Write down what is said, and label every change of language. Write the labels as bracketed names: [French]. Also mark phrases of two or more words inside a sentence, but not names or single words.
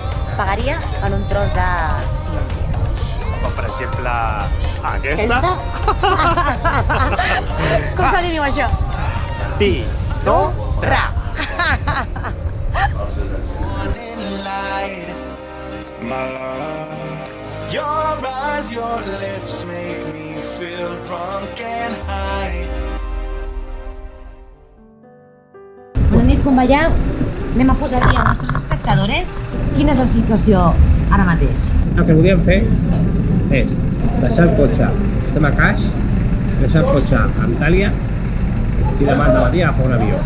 [Catalan] pagaria en un tros de Cíntia? Com per exemple, aquesta. Com se li diu això? Tidora. [English] My love, your eyes, your lips make me feel drunk and high. [Catalan] Bona nit, Convallà. Anem a posar dia als nostres espectadors. Quina és la situació ara mateix? El que volíem fer és deixar el cotxe, estem a Caix, deixar el cotxe a Antàlia i demà al matí agafar un avió.